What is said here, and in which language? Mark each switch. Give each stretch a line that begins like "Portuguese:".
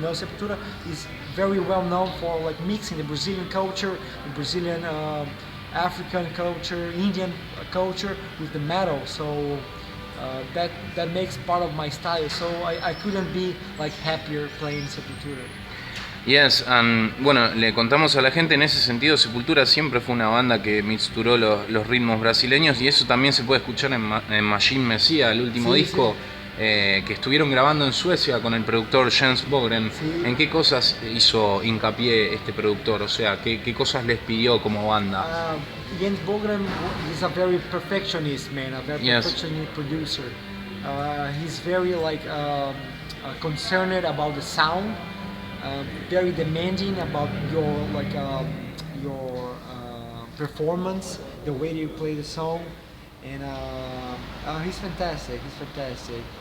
English: You know, Sepultura is very well known for like mixing the Brazilian culture, the Brazilian African culture, Indian culture with the metal. So that makes part of my style. So I couldn't be like happier playing Sepultura. Yes, and
Spanish: bueno, le contamos a la gente en ese sentido, Sepultura siempre fue una banda que mixturó los ritmos brasileños, y eso también se puede escuchar en Machine Messiah, el último Sí, disco. Que estuvieron grabando en Suecia con el productor Jens Bogren. Sí. ¿En qué cosas hizo hincapié este productor? O sea, ¿qué cosas les pidió como banda?
English: Jens Bogren is a very perfectionist man, a very Yes. perfectionist producer. He's very like concerned about the sound, very demanding about your performance, the way you play the song, and he's fantastic. He's fantastic.